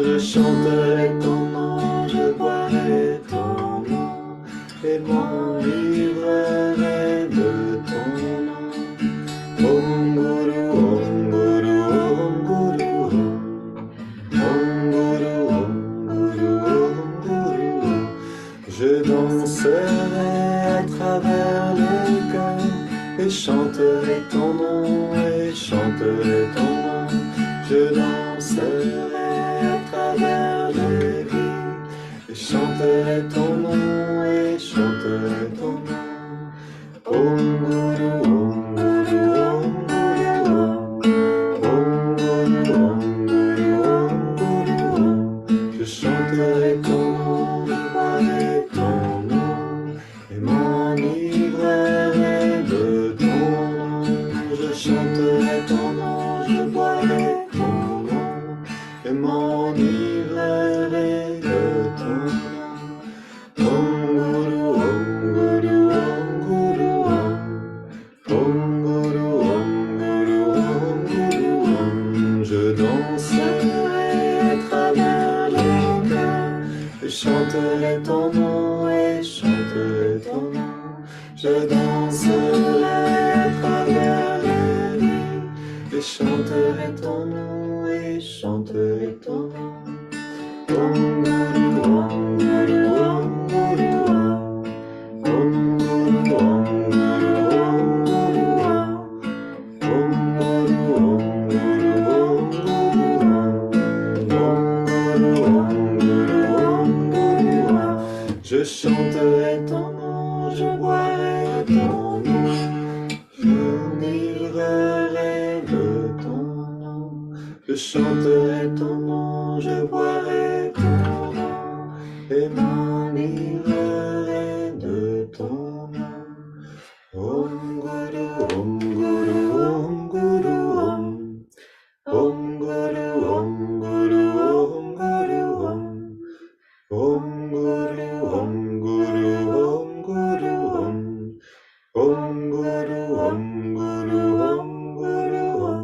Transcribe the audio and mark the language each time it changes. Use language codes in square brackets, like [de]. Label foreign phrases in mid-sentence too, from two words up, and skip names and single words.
[fr] Je chanterai ton nom, je boirai ton nom, et m'enivrerai de ton nom. [sa] Om Guru, Om Guru, Om Guru, Om Guru, Om Guru, Om Guru. [fr] Je danserai à travers les cœurs et chanterai ton nom, et chanterai ton nom. Je danserai à travers les vies et chanterai ton nom, et chanterai ton nom. [sa] Om Guru, Om Guru, Om Guru, Om Guru, Om Guru, Om Guru, Om. [fr] Je chanterai ton nom, je boirai ton nom, et m'enivrerai de ton nom. Je chanterai ton nom, je boirai ton nom, et m'enivrerai de ton nom. [sa] Om Guru, Om Guru, Om Guru, Om Guru, Om Guru, Om Guru, Om. [fr] Je danserai à travers les cœurs et chanterai ton nom, et chanterai ton nom. Je danserai à travers les vies et chanterai ton nom, et chanterai ton nom. [sa] Om Guru, Om Guru, Om Guru, Om Guru, Om Guru, Om Guru, Om Guru, Om Guru, Om Guru, Om Guru, Om Guru, Om Guru. [fr] Je chanterai ton nom, je boirai ton nom, je m'ivrerai de ton nom. Je chanterai ton nom, je boirai ton nom, et m'enivrerai de ton nom. [sa] Om Guru, Om Guru, Om Guru, Om. Om Guru, Om Guru, Om Guru, Om. Om Guru, Om Guru, Om Guru, Om. Om Guru, Om Guru, Om Guru, Om.